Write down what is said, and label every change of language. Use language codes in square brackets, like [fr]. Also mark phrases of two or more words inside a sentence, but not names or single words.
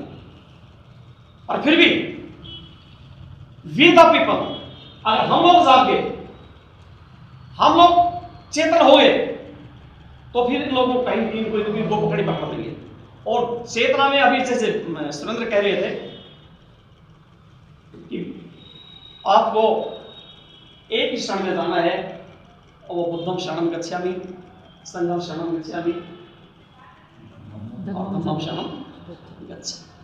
[hi] और फिर भी [en] We the People, [hi] अगर हम लोग जाग गए, हम लोग चेतन हो गए, तो फिर इन लोगों को कहीं कोई दो पकड़ी पकड़ देंगे। और चेतना में अभी जैसे सुरेंद्र कह रहे थे कि आपको एक ही शरण में जाना है, और वो [pi] बुद्धम शरणम गच्छामि, संघम शरणम गच्छामि [hi] और [pi] धम्मम शरणम गच्छामि।